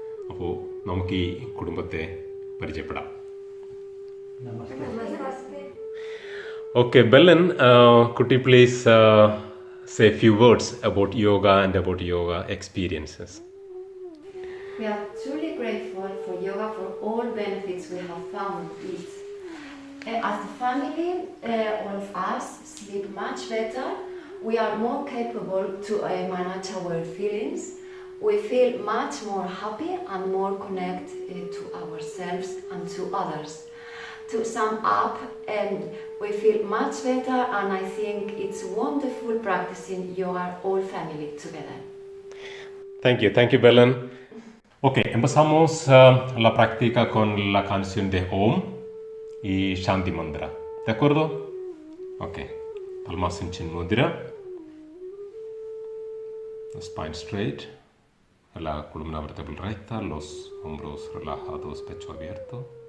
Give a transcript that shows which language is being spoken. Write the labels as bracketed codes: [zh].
[ml] അപ്പോൾ നമുക്ക് ഈ കുടുംബത്തെ പരിചയപ്പെടാം. [en] Okay, Belen, could you please say a few words about yoga and about yoga experiences? We are truly grateful for yoga for all benefits we have found it. As a family, all of us sleep much better. We are more capable to manage our feelings. We feel much more happy and more connected to ourselves and to others. To sum up, we feel much better, and I think it's wonderful practicing yoga all family together. Thank you, Belen. [es] Ok, empezamos la práctica con la canción de Om y Shanti Mantra. ¿De acuerdo? Ok, palmas en Chin Mudra. [en] The spine straight. [es] La columna vertebral recta, los hombros relajados, pecho abierto.